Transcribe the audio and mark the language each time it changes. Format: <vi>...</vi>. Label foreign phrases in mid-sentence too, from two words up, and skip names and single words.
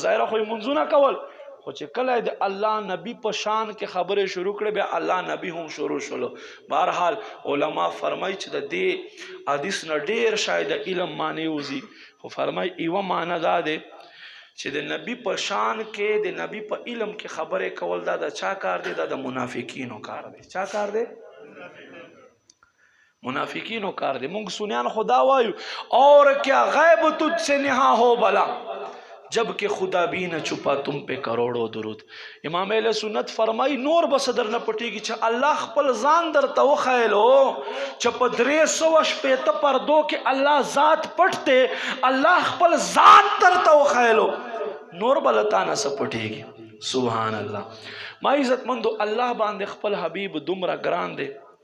<ps>ظاهر خو منځونه کول خو چې کله د الله نبی په شان کې خبره شروع کړي بیا الله نبی هم شروع شولو بهرحال علما فرمای چې د دې حدیث نه ډیر شاید علم معنی وزي خو فرمای ایو معنی دا ده چې د نبی په شان کې د نبی په علم کې خبره کول دا د چا کار دی دا د منافقینو کار دی چا کار دی منافقینو کار دی مونږ سنیان خدا وایو</ps> <ur>اور کیا غیب تجھ سے نہا ہو بلا جب کہ خدا بھی نہ چھپا تم پہ کروڑوں درود</ur> <ps>امام اہل سنت فرمائی نور بصدر نہ پټیږي چې الله خپل ځان درته وخایلو چې په 300 پردو کې الله ذات پټته الله خپل ذات درته وخایلو نور بلتانه سه پټیږي سبحان الله ما عزت مندو الله باندې خپل حبیب دومره ګران دی</ps>